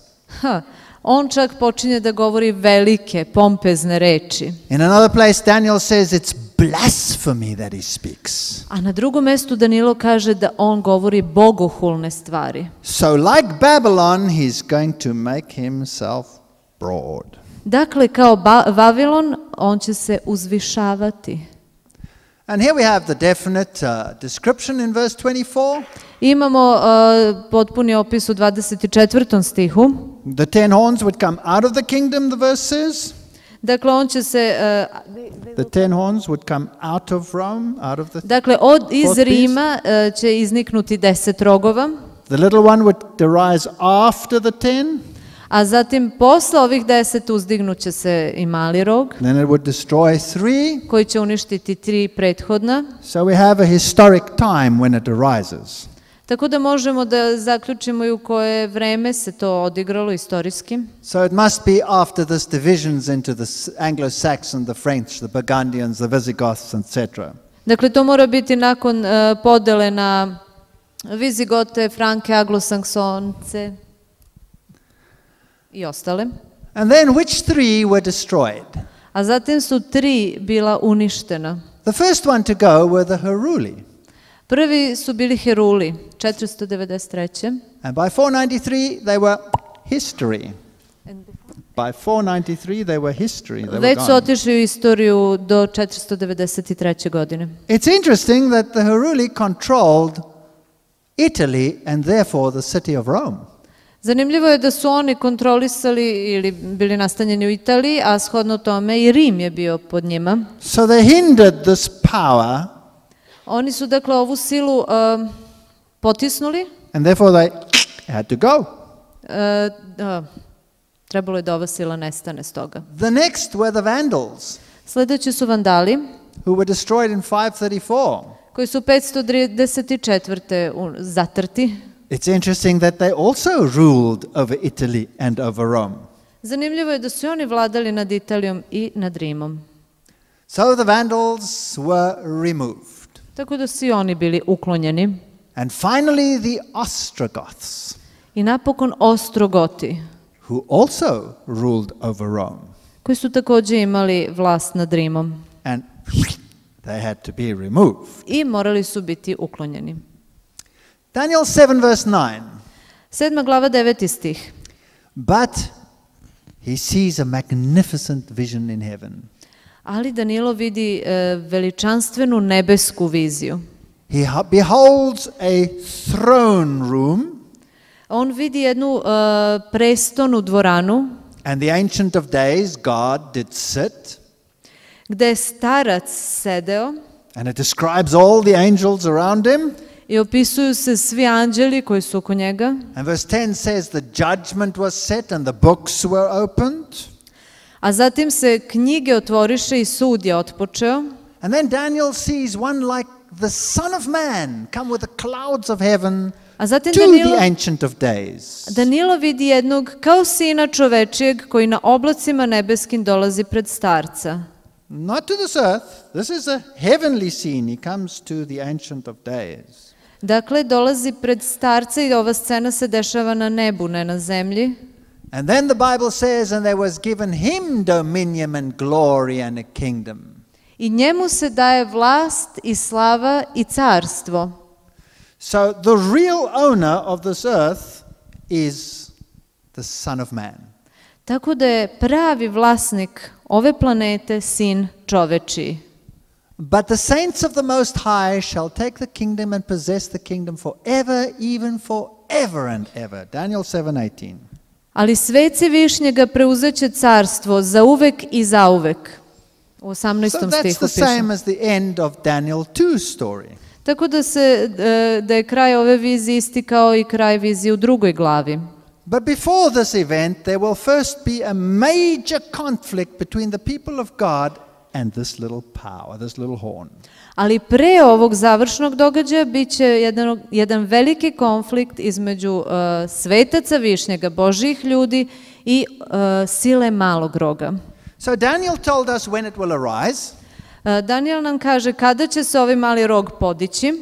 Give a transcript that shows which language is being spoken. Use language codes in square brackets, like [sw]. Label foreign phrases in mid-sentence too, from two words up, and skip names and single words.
[sr] On čak počinje da govori velike, pompezne reči. [en] In another place, Daniel says it's blasphemy that he speaks. [sr] A na drugom mestu Danilo kaže da on govori bogohulne stvari. [en] So like Babylon, he's going to make himself broad. [sr] Dakle, kao Vavilon, on će se uzvišavati. [en] And here we have the definite description in verse 24. [sr] Imamo potpuni opis u 24. stihu. [en] The 10 horns would come out of the kingdom, the verse says. [sr] Dakle, on će se... [en] The 10 horns would come out of Rome, out of the... [sr] Dakle, iz Rima će izniknuti 10 rogova. [en] The little one would arise after the 10. [sr] A zatim, posle ovih 10 uzdignuće se i mali rog. [en] Then it would destroy 3. [sr] Koji će uništiti 3 prethodna. [en] So we have a historic time when it arises. [sr] Tako da možemo da zaključimo i u koje vreme se to odigralo istorijski. [en] So it must be after this divisions into the Anglo-Saxon, the French, the Burgundians, the Visigoths, etc. [sr] Dakle, to mora biti nakon podele na Vizigote, Franke, Anglosaksonce i ostale. [en] And then which 3 were destroyed? [sr] A zatim su 3 bila uništena. [en] The first one to go were the Heruli. [sr] Prvi su bili Heruli, 493. [en] And by 493 they were history. By 493 they were history. They were [sr] Već su [en] gone. [sr] otišli u istoriju do 493. godine. [en] It's interesting that the Heruli controlled Italy and therefore the city of Rome. [sr] Zanimljivo je da su oni kontrolisali ili bili nastanjeni u Italiji, a shodno tome i Rim je bio pod njima. [en] So they hindered this power. [sr] Oni su dakle ovu silu potisnuli. [en] And therefore they had to go. [sr] Trebalo je da ova sila nestane s toga. [en] The next were the Vandals, [sr] Sledeći su Vandali, [en] who were destroyed in 534. [sr] koji su 534. zatrti. [en] It's interesting that they also ruled over Italy and over Rome. [sr] Zanimljivo je da su oni vladali nad Italijom i nad Rimom. [en] So the Vandals were removed. [sr] Tako da su i oni bili uklonjeni. [en] And finally the Ostrogoths, [sr] I napokon Ostrogoti, [en] who also ruled over Rome. [sr] koji su takođe imali vlast nad Rimom. [en] And they had to be removed. [sr] I morali su biti uklonjeni. [en] Daniel 7 verse 9. [sr] 7. glava 9. stih. [en] But he sees a magnificent vision in heaven. [sr] Ali Danilo vidi veličanstvenu nebesku viziju. [en] He beholds a throne room. [sr] On vidi jednu prestonu dvoranu. [en] And the Ancient of Days, God, did sit. [sr] Gde je starac sedeo. [en] And it describes all the angels around him. [sr] I opisuju se svi anđeli koji su oko njega. [en] And verse 10 says the judgment was set and the books were opened. [sr] A zatim se knjige otvoriše i sud je otpočeo. [en] And then Daniel sees one like the Son of Man come with the clouds of heaven [sr] A zatim [en] to the Ancient of Days. [sr] Danilo vidi jednog kao sina čovečijeg koji na oblacima nebeskim dolazi pred starca. [en] Not to this earth. This is a heavenly scene. He comes to the Ancient of Days. [sr] Dakle, dolazi pred starca i ova scena se dešava na nebu, ne na zemlji. [en] And then the Bible says, and there was given him dominion and glory and a kingdom. [sr] I njemu se daje vlast i slava i carstvo. [en] So the real owner of this earth is the Son of Man. [sr] Tako da je pravi vlasnik ove planete sin čovečiji. [en] But the saints of the Most High shall take the kingdom and possess the kingdom forever, even forever and ever. Daniel 7:18. [sr] Ali sveci višnjega preuzeće carstvo za uvek i zauvek. U 18. [en] So that's [sr] stihu [en] the same [sr] piše. [en] as the end of Daniel 2 story. [sr] Tako da je kraj ove vizije isti kao i kraj vizije u 2. glavi. [en] But before this event, there will first be a major conflict between the people of God and this little power, this little horn. [sr] Ali pre ovog završnog događaja bit će jedan veliki konflikt između svetaca višnjega, Božjih ljudi i sile malog roga. [en] So Daniel told us when it will arise. [sr] Daniel nam kaže kada će se ovaj mali rog podići.